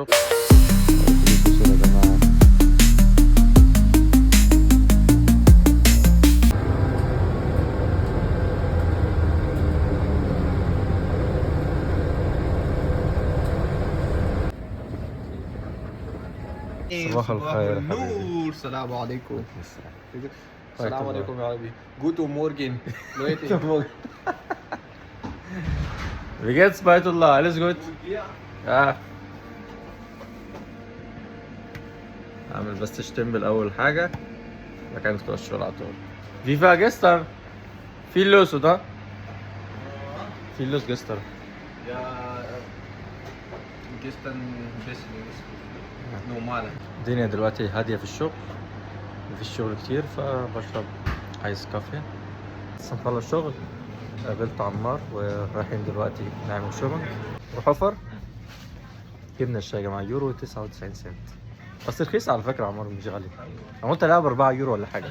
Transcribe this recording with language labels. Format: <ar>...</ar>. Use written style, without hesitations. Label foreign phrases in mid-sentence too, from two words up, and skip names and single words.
<ar>يا جماعة صباح الخير يا حبيبي. السلام عليكم. السلام عليكم يا حبيبي.</ar> <de>Guten Morgen. Wie geht's bei Allah? Alles gut? Ja.</de> <ar>اعمل بس اشتمبل اول حاجة مكان ندخل الشغل على طول.</ar> <de>Wie war gestern? Viel los, oder? Viel los gestern. Ja, gestern ein bisschen normaler.</de> <ar>الدنيا دلوقتي هادية في الشغل، مفيش شغل كتير فبشرب ايس كافيه. لسه مخلص شغل، قابلت عمار ورايحين دلوقتي نعمل شوبنج. وحفر جبنا الشاي يا جماعة يورو 99 سنت. بس رخيص على فكرة عمار، مش غالي. انا قلت الاقيها ب4 يورو ولا حاجة.</ar>